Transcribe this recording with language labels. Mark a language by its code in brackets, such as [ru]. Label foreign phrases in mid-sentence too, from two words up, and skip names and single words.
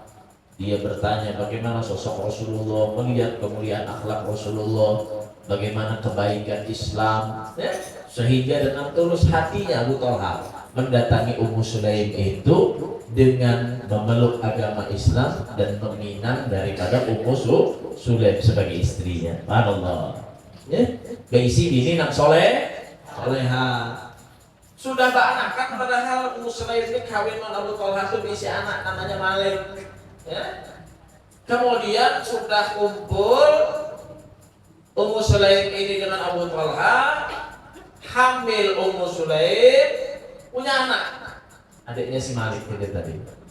[id] Dia bertanya bagaimana sosok Rasulullah, melihat kemuliaan akhlak Rasulullah, bagaimana kebaikan Islam, sehingga dengan tulus hatinya Abu Talha mendatangi Ummu Sulaim itu dengan memeluk agama Islam dan meminang daripada Ummu Sulaim sebagai istrinya. [ar] سبحان الله. [bjn] Beisi bini nak soleha. Sudah beranakan padahal Ummu Sulaim ini kawin dengan Abu Talha itu berisi anak namanya Malik. Ya. [id] Kemudian sudah kumpul Ummu Sulaim ini dengan Abu Talha, hamil Ummu Sulaim, punya anak, adiknya si Malik itu tadi.